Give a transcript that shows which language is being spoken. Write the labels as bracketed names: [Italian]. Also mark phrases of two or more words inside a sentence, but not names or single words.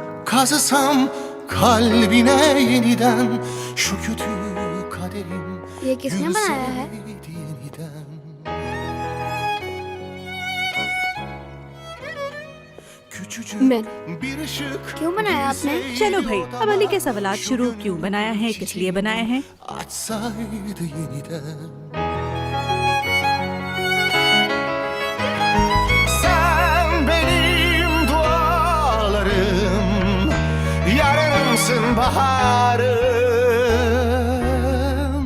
[Turkish] kazısam kalbine yeniden şu kötü kaderim. [Urdu] یہ کس نے بنایا ہے? [Turkish] gülseydi yeniden. Küçücük [Urdu] मैंने। [Turkish] bir ışık [Urdu] کیوں بنایا آپ نے? چلو بھائی، اب علی کے سوالات شروع۔ کیوں بنایا ہے، کس لیے بنایا ہے? [Turkish] açsaydı yeniden. Sen benim dualarım, yarınımsın baharım.